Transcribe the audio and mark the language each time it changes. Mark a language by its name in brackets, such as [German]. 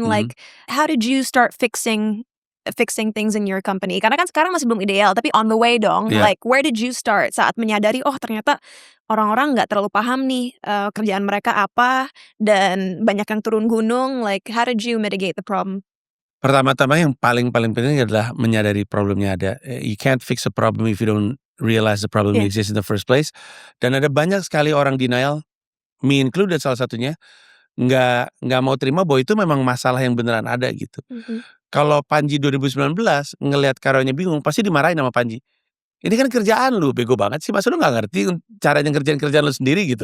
[English] Like, how did you start fixing things in your company? [Indonesian] Karena kan sekarang masih belum ideal, [English] tapi on the way dong. Like, where did you start [Indonesian] saat menyadari, oh ternyata orang-orang nggak terlalu paham nih kerjaan mereka apa dan banyak yang turun gunung. [English] Like, how did you mitigate the problem? [Indonesian] Pertama-tama yang paling penting adalah menyadari problemnya ada. [English] You can't fix a problem if you don't realize the problem exists in the first place. [Indonesian] Dan ada banyak sekali orang denial, [English] me included [Indonesian] salah satunya, nggak mau terima bahwa itu memang masalah yang beneran ada gitu. Kalau Panji 2019 ngelihat karyawannya bingung, pasti dimarahin sama Panji. ini kan kerjaan lu, bego banget sih, masa lu nggak ngerti caranya ngerjain kerjaan lu sendiri gitu.